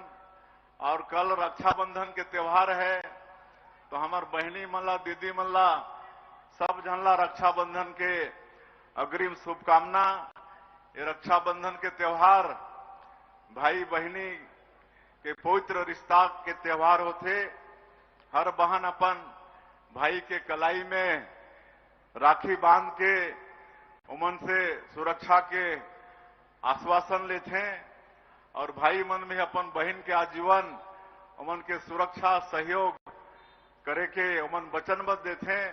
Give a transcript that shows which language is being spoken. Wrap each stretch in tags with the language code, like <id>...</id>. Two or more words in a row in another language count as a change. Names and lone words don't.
<hne>और कल रक्षाबंधन के त्योहार है तो हमार बहनी मल्ला, दीदी मल्ला, सब जनला रक्षाबंधन के अग्रिम शुभकामना। ये रक्षाबंधन के त्योहार भाई बहनी के पवित्र रिश्ता के त्योहार होते। हर बहन अपन भाई के कलाई में राखी बांध के उमन से सुरक्षा के आश्वासन लेते हैं और भाई मन में अपन बहन के आजीवन उमन के सुरक्षा सहयोग करे के उमन वचनबद्ध देते हैं।</hne>